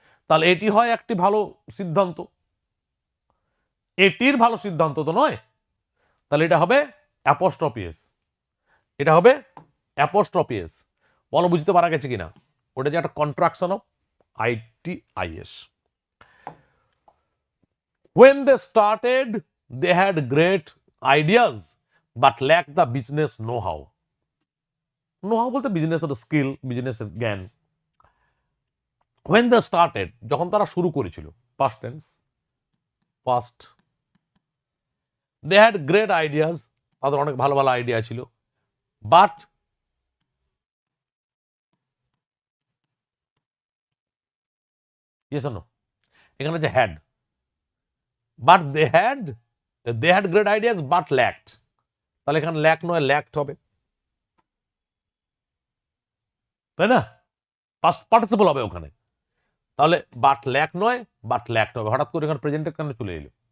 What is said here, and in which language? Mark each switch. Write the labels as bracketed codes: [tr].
[bn] তাহলে এটি হয় একটি ভালো সিদ্ধান্ত, এটির ভালো সিদ্ধান্ত তো নয়। তাহলে এটা হবে অ্যাপোস্ট্রফি এস, এটা হবে অ্যাপোস্ট্রফি এস। বলো বুঝতে পারা গেছে কিনা? ওটা যে একটা contraction of ITIS। [en] When they started, they had great ideas but lacked the business know-how. [bn] Know-how বলতে বিজনেসের স্কিল, বিজনেসের জ্ঞান। [en] When they started, [bn] যখন তারা শুরু করেছিল, [en] past tense, past, they had great ideas, [bn] তাদের অনেক ভালো ভালো আইডিয়া ছিল, [en] But yes or no? [bn] এখানে যে had, but they had great ideas but ল্যাকড, তাহলে এখানে ল্যাক নয় ল্যাকড হবে, তাই না? পাস্ট পার্টিসিপল হবে ওখানে। তাহলে বাট ল্যাক নয় বাট ল্যাকড হবে, হঠাৎ করে এখানে প্রেজেন্টের কেন চলে এলো?